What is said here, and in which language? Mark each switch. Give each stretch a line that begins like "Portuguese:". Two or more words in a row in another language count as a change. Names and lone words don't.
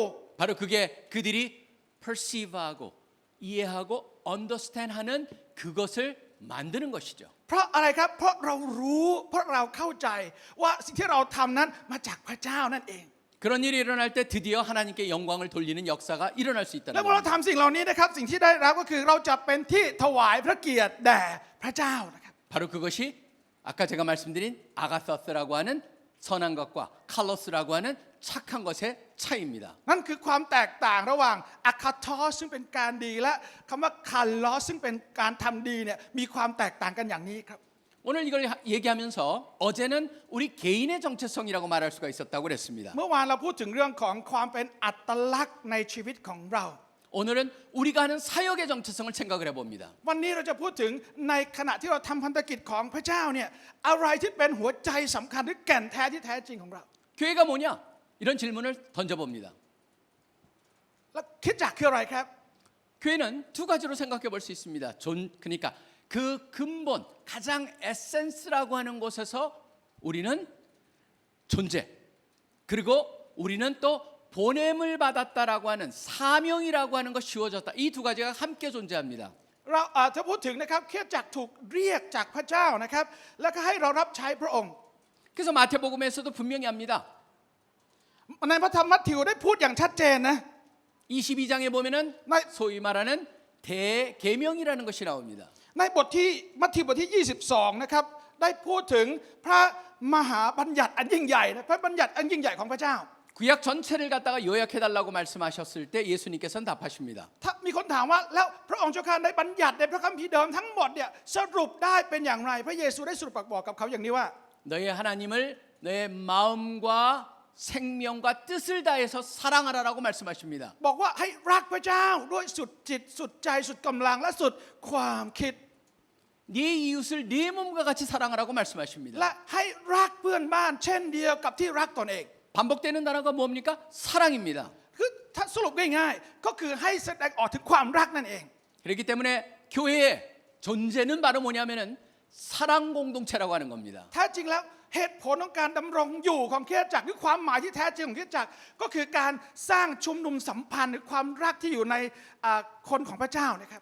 Korean: 바로 그게 그들이 perceive하고 이해하고 understand하는 그것을 만드는 것이죠.
Thai: เพราะอะไรครับเพราะเรารู้เพราะเราเข้าใจว่าสิ่งที่เราทำนั้นมาจากพระเจ้านั่นเอง
Korean: 그런 일이 일어날 때 드디어 하나님께 영광을 돌리는 역사가 일어날 수
Thai: และ
Korean: 있다는
Thai: เมื่อเรา
Korean: 겁니다.
Thai: ทำสิ่งเหล่านี้นะครับสิ่งที่ได้รับก็คือเราจะเป็นที่ถวายพระเกียรติแด่พระเจ้านะครับ
Korean: 바로 그것이 아까 제가 말씀드린 아가서스라고 하는 선한 것과 칼로스라고 하는 착한 것의 차이입니다.
Thai: นั่นคือความแตกต่างระหว่างอะคาทอสซึ่งเป็นการดีและคำว่าคาร์ลอสซึ่งเป็นการทำดีเนี่ยมีความแตกต่างกันอย่างนี้ครับ
Korean: 오늘 이걸 얘기하면서 어제는 우리 개인의 정체성이라고 말할 수가 있었다고 그랬습니다.
Thai: เมื่อวานเราพูดถึงเรื่องของความเป็นอัตลักษณ์ในชีวิตของเรา
Korean: 오늘은 우리가 하는 사역의 정체성을 생각을 해봅니다.
Thai: วันนี้เราจะพูดถึงในขณะที่เราทำพันธกิจของพระเจ้าเนี่ยอะไรที่เป็นหัวใจสำคัญหรือแก่นแท้ที่แท้จริงของเรา
Korean: 교회가 뭐냐? 이런 질문을 던져봅니다.
Thai: แล้วคิดจักคืออะไรครับ
Korean: 교회는 두 가지로 생각해 볼 수 있습니다. 그러니까 그 근본 가장 에센스라고 하는 곳에서 우리는 존재 그리고 우리는 또 보냄을 받았다라고 하는 사명이라고 하는 것 씌워졌다. 이 두 가지가 함께 존재합니다.
Thai: เราอาจจะพูดถึงนะครับคริสตจักรถูกเรียกจากพระเจ้านะครับแล้วก็ให้เรารับใช้พระองค์
Korean: 그래서 마태복음에서도 분명히 합니다.
Thai: ในพระธรรมมัทธิวได้พูดอย่างชัดเจนนะ
Korean: 22장에 보면은 나- 소위 말하는 대계명이라는 것이 나옵니다.
Thai: ในบทที่มัทธิวบทที่ 22 นะครับได้พูดถึงพระมหาบัญญัติอันยิ่งใหญ่นะพระบัญญัติอันยิ่งใหญ่ของพระเจ้า
Korean: 구약 전체를 갖다가 요약해달라고 말씀하셨을 때 예수님께서는 답하십니다.
Thai: ถ้ามีคนถามว่าแล้วพระองค์เจ้าข้าในบัญญัติในพระคัมภีร์เดิมทั้งหมดเนี่ยสรุปได้เป็นอย่างไรพระเยซูได้สรุปบอกกับเขาอย่างนี้ว่า
Korean: 너의 하나님을 너의 마음과 생명과 뜻을 다해서 사랑하라라고 말씀하십니다.
Thai: บอกว่าให้รักพระเจ้าด้วยสุดจิตสุดใจสุดกำลังและสุดความคิด
Korean: 네 이웃을 네 몸과 같이 사랑하라고 말씀하십니다.
Thai: และให้รักเพื่อนบ้านเช่นเดียวกับที่รักตนเอง
Korean: 반복되는 단어가 뭡니까? 사랑입니다.
Thai: คือถ้าสรุปง่ายๆก็คือให้แสดงออกถึงความรักนั่นเอง
Korean: 그렇기 때문에 교회의 존재는 바로 뭐냐면은 사랑 공동체라고 하는 겁니다.
Thai: แท้จริงแล้วเหตุผลของการดำรงอยู่ของคริสตจักรหรือความหมายที่แท้จริงของคริสตจักรก็คือการสร้างชุมนุมสัมพันธ์หรือความรักที่อยู่ในคนของพระเจ้านะครับ